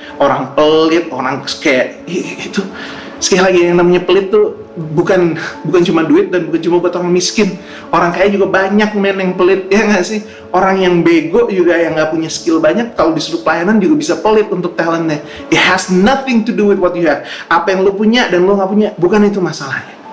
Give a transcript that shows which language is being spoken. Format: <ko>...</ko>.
<id>Orang pelit, orang kayak itu. Sekali lagi, yang namanya pelit tuh bukan cuma duit dan bukan cuma buat orang miskin. Orang kaya juga banyak men yang pelit, ya gak sih? Orang yang bego juga, yang gak punya skill banyak, kalau disuruh pelayanan juga bisa pelit untuk talentnya.</id> <en>It has nothing to do with what you have.</en> <id>Apa yang lo punya dan lo gak punya, bukan itu masalahnya.</id>